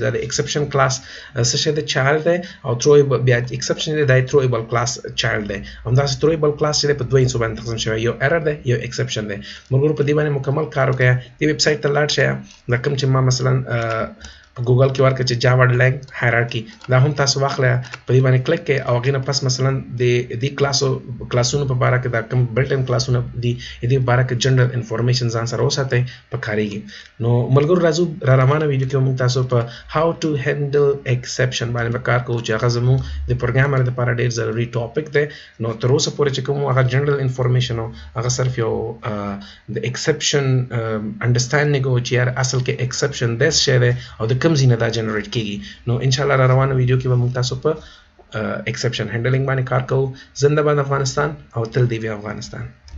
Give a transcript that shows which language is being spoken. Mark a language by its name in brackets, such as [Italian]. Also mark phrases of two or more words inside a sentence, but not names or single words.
[Pashto] دا د ایکسپشن کلاس څه شي د چایلډ دی او throwable بیا ایکسپشن دی د throwable کلاس چایلډ دی همداس throwable کلاس چې په دوه حصو باندې تقسیم شوی یو ایرر دی یو ایکسپشن دی موږ په دې باندې مکمل کار وکړو د ویب سټ ته لاړ شئ دا کوم چې ما مثلا ګوګل کې ورکړه چې [English] java.lang hierarchy [Pashto] دا هم تاسو واخلئ په دې باندې کلیک کړئ او هغه نه پس مثلا د دې کلاسونو په اړه کې دا کوم [English] built in [Pashto] کلاسونه دي دې په اړه کې [English] general information [Pashto] ځان سره وساتئ په کاریږي نو ملګرو راځو را روانه ویډیو کې موږ تاسو په [English] how to handle exception [Pashto] باندې کار کوو چې هغه زموږ د پروګرامر لپاره ډېر ضروري ټاپک دی نو تر اوسه پورې چې کوم هغه [English] general information [Pashto] هغه صرف یو د ایکسپشن انډرستانډینګ او چې اصل کې ایکسپشن د څه دی او د کوم ځینه دا جنریټ کیږي نو ان شاء الله را روانه ویډیو کې به موږ تاسو په [English] exception handling [Pashto] باندې کار کوو زنده باد افغانستان او تل دی افغانستان